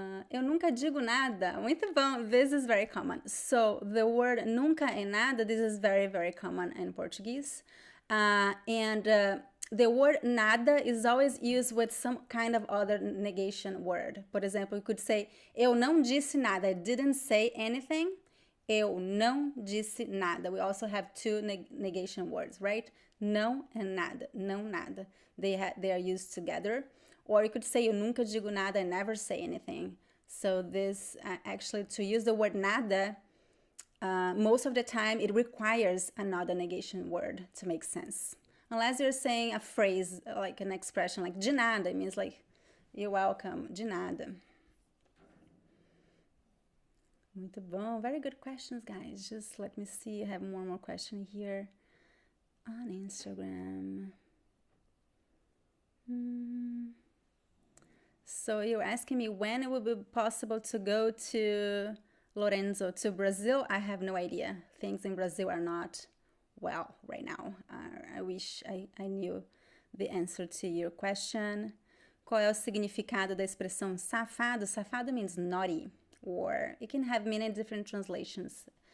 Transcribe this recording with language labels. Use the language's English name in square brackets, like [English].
[Portuguese] Eu nunca digo nada. Muito bom. [English] This is very common. So the word nunca e nada, this is very, very common in Portuguese. The word nada is always used with some kind of other negation word. [Portuguese] Por exemplo, [English] you could say, [Portuguese] eu não disse nada. [English] I didn't say anything. [Portuguese] Eu não disse nada. [English] We also have two negation words, right? Não and nada. Não, nada. They are used together. Or you could say, [Portuguese] eu nunca digo nada, [English] I never say anything. So this, actually, to use the word nada, most of the time, it requires another negation word to make sense. Unless you're saying a phrase, like an expression, like de nada, it means like, you're welcome, de nada. [Portuguese] Muito bom. [English] Very good questions, guys. Just let me see. I have one more question here on Instagram. So you're asking me when it will be possible to go to Lorenzo, to Brazil. I have no idea. Things in Brazil are not well right now. I wish I knew the answer to your question. [Portuguese] Qual é o significado da expressão safado? [English] Safado means naughty, or it can have many different translations.